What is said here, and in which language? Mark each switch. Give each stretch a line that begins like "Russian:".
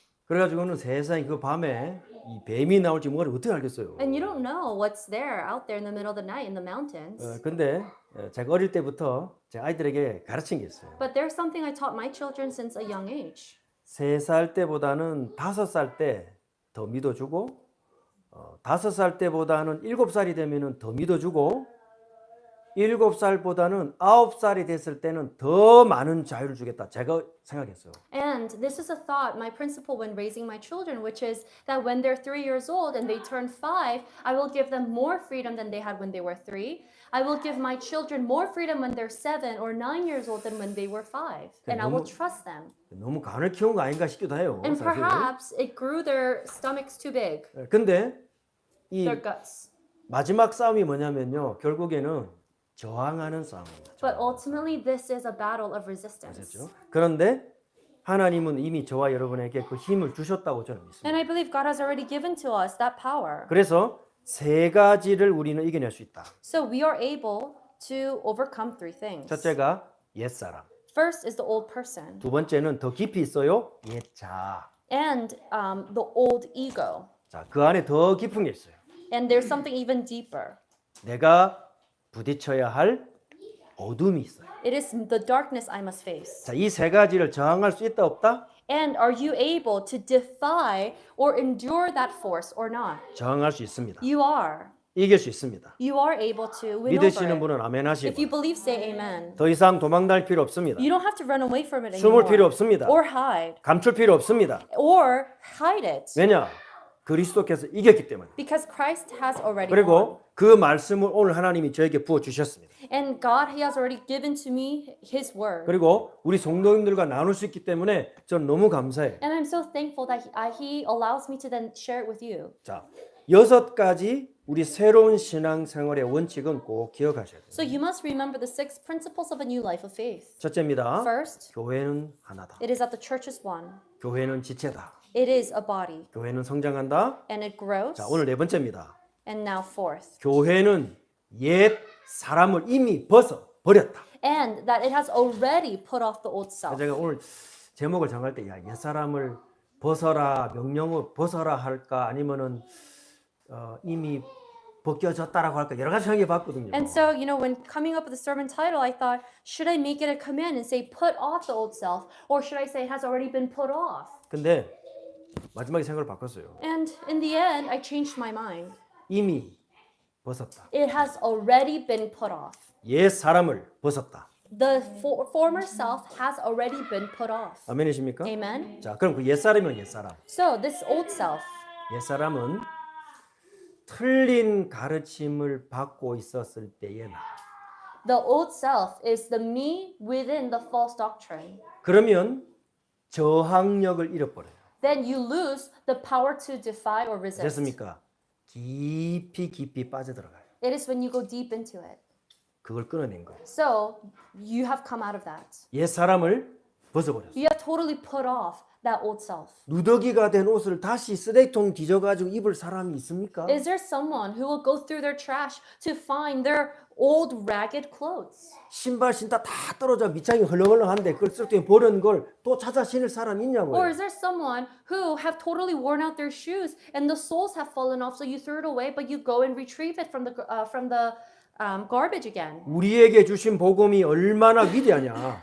Korean: 그래가지고는 세상에 그 밤에 이 뱀이 나올지 뭐를 어떻게 알겠어요.
English: And you don't know what's there out there in the middle of the night in the mountains.
Korean: 근데 제가 어릴 때부터 제 아이들에게 가르친 게 있어요.
English: But there's something I taught my children since a young age.
Korean: 3살 때보다는 5살 때 더 믿어주고 5살 때보다는 7살이 되면은 더 믿어주고 7살보다는 9살이 됐을 때는 더 많은 자유를 주겠다. 제가 생각했어요.
English: And this is a thought, my principle when raising my children, which is that when they're 3 years old and they turn 5, I will give them more freedom than they had when they were 3. I will give my children more freedom when they're 7 or 9 years old than when they were 5. And I will trust them.
Korean: 너무 간을 키운 거 아닌가 싶기도 해요.
English: And
Korean: 사실은.
English: perhaps it grew their stomachs too big,
Korean: 근데 이
English: their guts.
Korean: 마지막 싸움이 뭐냐면요. 결국에는 저항하는 싸움입니다.
English: But ultimately, this is a battle of resistance.
Korean: 아셨죠? 그런데 하나님은 이미 저와 여러분에게 그 힘을 주셨다고 저는 믿습니다.
English: And I believe God has already given to us that power.
Korean: 그래서 3가지를 우리는 이겨낼 수 있다.
English: So we are able to overcome 3 things.
Korean: 첫째가 옛사람.
English: First is the old person.
Korean: 두 번째는 더 깊이 있어요. 옛자.
English: And the old ego.
Korean: 자, 그 안에 더 깊은 게 있어요.
English: And there's something even deeper.
Korean: 내가 부딪혀야 할 어둠이 있어요.
English: It is the darkness I must face.
Korean: 자, 이 3가지를 저항할 수 있다 없다?
English: And are you able to defy or endure that force or not?
Korean: 저항할 수 있습니다.
English: You are.
Korean: 이길 수 있습니다.
English: You are able to win
Korean: 믿으시는
English: over it.
Korean: 분은 아멘 하시고
English: If you believe, say amen.
Korean: 더 이상 도망갈 필요 없습니다.
English: You don't have to run away from it
Korean: 숨을 필요
English: anymore.
Korean: 없습니다.
English: Or hide.
Korean: 감출 필요 없습니다.
English: Or hide it.
Korean: 왜냐? 그리스도께서 이겼기 때문에.
English: Because Christ has already won.
Korean: 그리고 그 말씀을 오늘 하나님이 저에게 부어 주셨습니다.
English: And God, He has already given to me His word.
Korean: 그리고 우리 성도님들과 나눌 수 있기 때문에 저는 너무 감사해요.
English: And I'm so thankful that He allows me to then share it with you.
Korean: 자, 6가지 우리 새로운 신앙생활의 원칙은 꼭 기억하셔야 돼요.
English: So you must remember the 6 principles of a new life of faith.
Korean: 첫째입니다.
English: First,
Korean: 교회는 하나다.
English: it is that the church is one.
Korean: 교회는 지체다.
English: It is a body.
Korean: 교회는 성장한다.
English: And it grows.
Korean: 자, 오늘 4번째입니다.
English: And now fourth.
Korean: 교회는 옛 사람을 이미 버렸다.
English: And that it has already put off the old self.
Korean: 제가 오늘 제목을 정할 때, 옛 사람을 벗어라, 명령을 벗어라 할까, 아니면은 이미 벗겨졌다라고 할까, 여러 가지 생각해 봤거든요.
English: And so, when coming up with the sermon title, I thought, should I make it a command and say, put off the old self? Or should I say, it has already been put off?
Korean: 근데 마지막에 생각을 바꿨어요.
English: And in the end, I changed my mind.
Korean: 이미 벗었다.
English: It has already been put off.
Korean: 옛 사람을 벗었다.
English: The former self has already been put off.
Korean: 아멘이십니까?
English: Amen?
Korean: 자, 그럼 그 옛 사람이면 옛 사람.
English: So, this old self,
Korean: 옛 사람은 틀린 가르침을 받고 있었을 때의 나.
English: the old self is the me within the false doctrine.
Korean: 그러면 저항력을 잃어버려요.
English: Then you lose the power to defy or resist.
Korean: 됐습니까? 깊이 빠져들어가요.
English: It is when you go deep into it.
Korean: 그걸 끊어낸 거예요.
English: So, you have come out of that.
Korean: 옛 사람을 벗어버렸어요.
English: You have totally put off that old self.
Korean: 누더기가 된 옷을 다시 쓰레기통 뒤져가지고 입을 사람이 있습니까?
English: Is there someone who will go through their trash to find their old ragged clothes?
Korean: 신발 신다 다 떨어져 밑창이 헐렁헐렁한데 그걸 쓰레기통에 버리는 걸 또 찾아 신을 사람이 있냐고요.
English: Or is there someone who have totally worn out their shoes and the soles have fallen off, so you threw it away, but you go and retrieve it from the garbage again?
Korean: 우리에게 주신 복음이 얼마나 위대하냐.